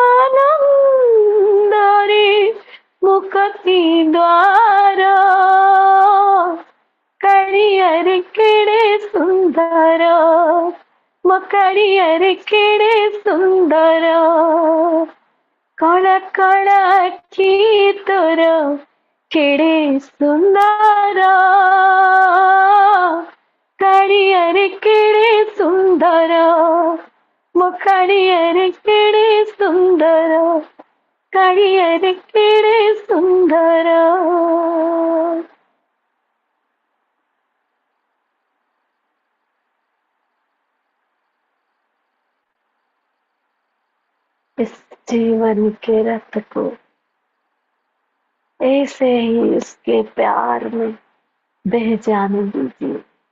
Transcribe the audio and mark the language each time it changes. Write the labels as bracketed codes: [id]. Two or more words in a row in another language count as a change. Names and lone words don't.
[or] ଆନନ୍ଦରେ ମୁକ୍ତି ଦ୍ୱାର, କାଳିଆରେ କେଡ଼େ ସୁନ୍ଦର, ମୋ କାଳିଆରେ କେଡ଼େ ସୁନ୍ଦର, କଳା କଳା ଆଖି ତୋର କେଡ଼େ ସୁନ୍ଦର, କାଳିଆରେ କେଡ଼େ ସୁନ୍ଦର, ମୋ କାଳିଆରେ କେଡ଼େ ସୁନ୍ଦର, କାଳିଆରେ କେଡ଼େ ସୁନ୍ଦର। [hi] इस जीवन के रथ को ऐसे ही उसके प्यार में बह जाने दीजिए।